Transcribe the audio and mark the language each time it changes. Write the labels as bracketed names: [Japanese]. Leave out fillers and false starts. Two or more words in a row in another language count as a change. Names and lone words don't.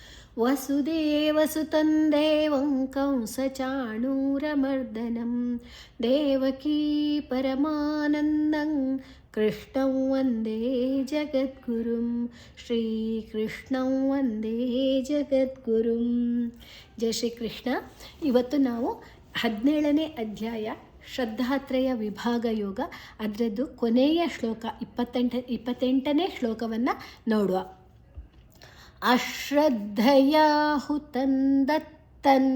[Sanskrit] ವಸುದೇವಸುತಂ ದೇವಂ ಕಂಸಚಾಣೂರಮರ್ದನಂ ದೇವಕೀ ಪರಮಾನಂದಂ ಕೃಷ್ಣಂ ವಂದೇ ಜಗದ್ಗುರುಂ ಶ್ರೀಕೃಷ್ಣಂ ವಂದೇ ಜಗದ್ಗುರುಂ. ಜಯ ಶ್ರೀಕೃಷ್ಣ. [Kannada] ಇವತ್ತು ನಾವು 17ನೇ ಅಧ್ಯಾಯ ಶ್ರದ್ಧಾತ್ರಯ ವಿಭಾಗ ಯೋಗ, ಅದರದ್ದು ಕೊನೆಯ ಶ್ಲೋಕ 28ನೇ ಶ್ಲೋಕವನ್ನು ನೋಡುವ. [Sanskrit] ಅಶ್ರದ್ಧೆಯ ಹುತಂದತ್ತನ್.